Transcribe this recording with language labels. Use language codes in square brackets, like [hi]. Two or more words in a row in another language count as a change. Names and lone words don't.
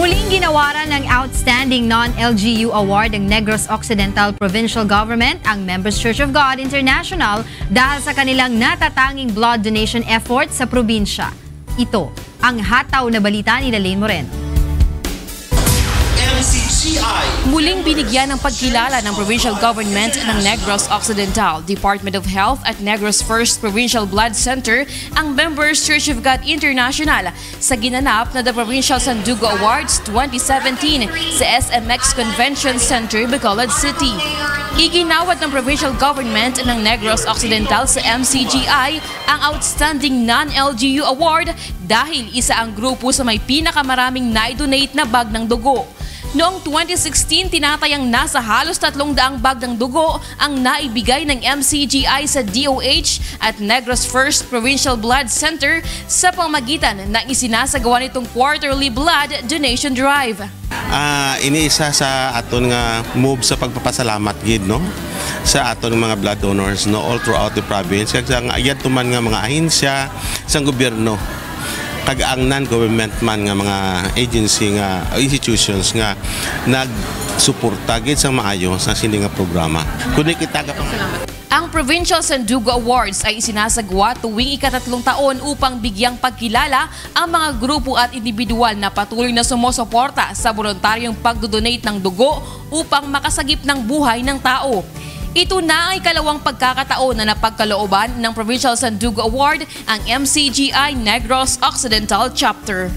[tl] Ginawaran ng Outstanding Non-LGU Award ng Negros Occidental Provincial Government ang Members Church of God International dahil sa kanilang natatanging [en] blood donation effort [tl] sa probinsya. Ito ang hataw na balita ni Lane Moreno. Muling binigyan ng pagkilala ng provincial government ng Negros Occidental, Department of Health at Negros First Provincial Blood Center ang Members Church of God International sa ginanap na The Provincial Sandugo Awards 2017 sa SMX Convention Center, Bacolod City. Iginawad ng provincial government ng Negros Occidental sa MCGI ang Outstanding Non-LGU Award dahil isa ang grupo sa may pinakamaraming na-donate na bag ng dugo. Noong 2016, tinatayang nasa halos 300 bag ng dugo ang naibigay ng MCGI sa DOH at Negros First Provincial Blood Center sa pamamagitan ng isinasagawa nitong [en] quarterly blood donation drive. [hil] Iniisa sa aton nga move sa pagpapasalamat gid no sa aton mga [en] blood donors [hil] no [en] all throughout the province [hil] kag ang ayat tuman nga mga ahensya sa gobyerno kag ang non-government man nga mga agency nga institutions nga nagsuporta gid sa maayo sa sini nga programa. Kundi kita ka [tl] Ang Provincial Sandugo Awards ay isinasagawa tuwing ika-3 taon upang bigyang pagkilala ang mga grupo at individual na patuloy na sumusuporta sa voluntaryong pagdodonate ng dugo upang makasagip ng buhay ng tao. Ito na ay ikalawang pagkakataon na napagkalooban ng Provincial Sandugo Award ang MCGI Negros Occidental Chapter.